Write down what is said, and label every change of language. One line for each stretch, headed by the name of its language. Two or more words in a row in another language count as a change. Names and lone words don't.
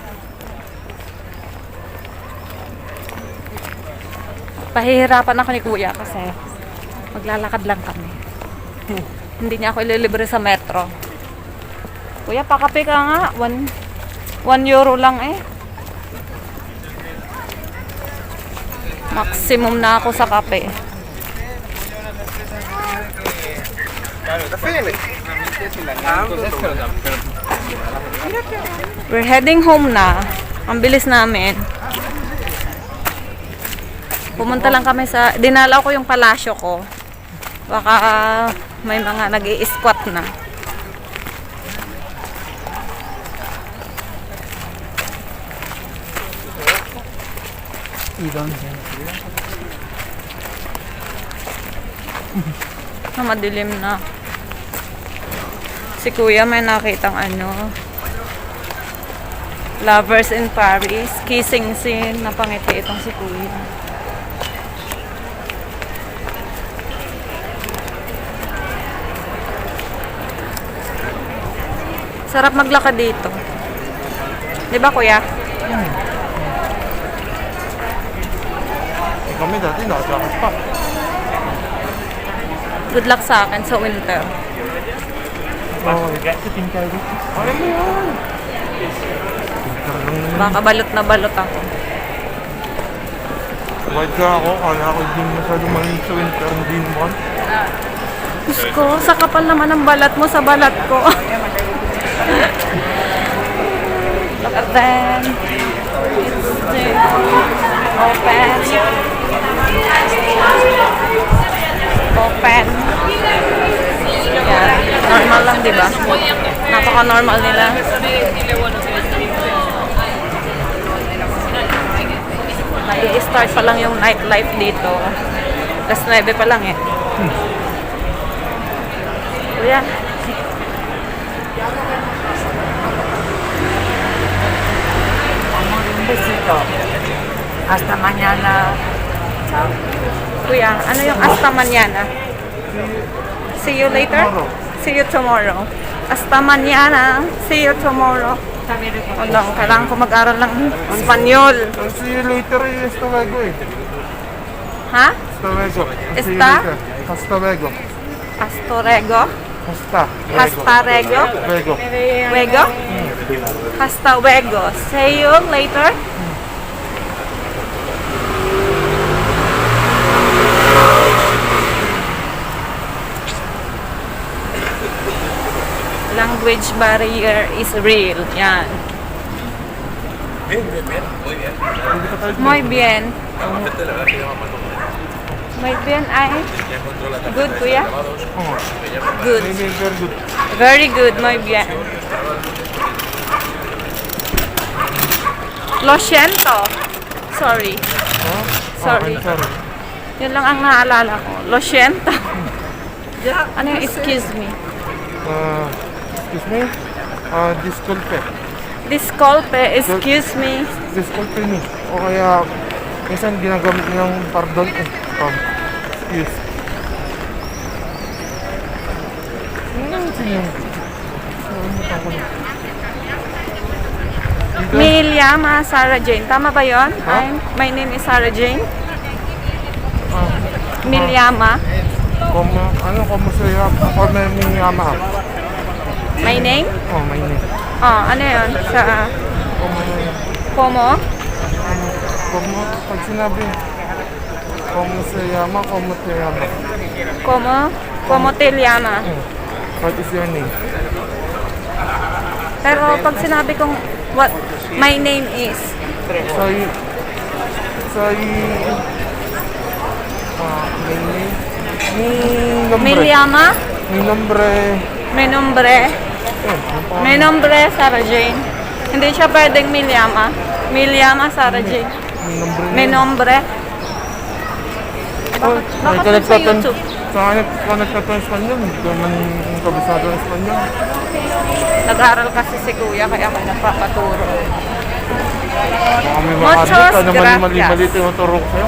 Filipino: Pahihirapan ako ni kuya kasi maglalakad lang kami. Hindi niya ako ililibre sa metro. Kuya, pakape ka nga. 1 euro lang eh. Maximum na ako sa kape.
English: We're heading home na.
Filipino: Ang bilis namin. Pumunta lang kami sa, dinalaw ko yung palasyo ko. Baka may mga nag-i-squat na. Madilim na. Si kuya may nakitang ano,
English: Lovers in Paris, kissing scene.
Filipino: Napangiti itong si kuya. Sarap maglakad dito. 'Di ba kuya? Kami dati nakatakas pa.
English: Good luck
Filipino: sa akin sa winter. Oh, alam mo yan. Baka balot na balot ako. Wide ka ako. Kala ko din masyado malamig sa winter. Hindi naman. Diyos ko, sa kapal naman ng balat mo sa balat ko.
English: Look at them. It's still open. Open.
Filipino: Yan. Normal lang, di ba? Napaka-normal nila. Nag-i-start pa lang yung nightlife dito. Alas 9 pa lang eh. Kuya.
Spanish: Besito. Hasta mañana.
Filipino: Kuya, ano yung hasta mañana?
English: See you later? Tomorrow. See you tomorrow.
Spanish: Hasta mañana.
English: See you tomorrow.
Filipino: Wala, kailangan ko mag-aral ng Espanyol.
English: I'll see you later eh.
Spanish: Hasta luego
English: eh. Ha?
Spanish: Hasta luego.
English: See you
Spanish: Esta? later. Hasta luego. Astorego? Hasta. Hasta rego? Luego.
English: Wego? Hasta wego. See you later? Language barrier is real.
Filipino: Yan.
Spanish: Muy bien. Muy bien ay. Good, kuya? Oh,
English: Good. very good. Very good,
Spanish: muy bien. Lo siento.
English: Sorry. Huh? Sorry. Okay, sorry.
Filipino: Yun lang ang naalala ko.
Spanish: Lo siento.
Filipino: Ano yung
English: excuse me? Excuse me? Disculpe. Disculpe, excuse me.
Spanish: Disculpe me.
Filipino: O kaya, minsan ginagamit ng pardon eh.
English: Excuse.
Filipino: Miliama Sarah Jane. Tama ba yun? Ha?
English: My name is Sarah Jane. Miliama.
Spanish: Como,
Filipino: Ano, kumusta yung Yama?
English: My name? Oh, may name.
Filipino: Ano yun? Sa Como? Pag sinabi, kumusta Yama.
Spanish: Como te llama?
English: What is your name?
Filipino: Pero pag sinabi kong
English: what my name is, Soy, may name?
Spanish: me llama, Mi nombre. mi nombre
Filipino: Sarah Jane. Hindi siya pwedeng
Spanish: me llama
Filipino: Sarah Jane.
Spanish: Mi nombre. Mi nombre.
Filipino: Oh, may Baka connect sa ka YouTube. connect ka to Espanyol. Hindi ka man kabisado ng Espanyol. Nag-aaral kasi si Kuya kaya ako nagpapaturo. Baka may
Spanish: Muchos
Filipino: makadit ka na
Spanish: gracias.
Filipino: mali-mali ito yung turo ko sa'yo.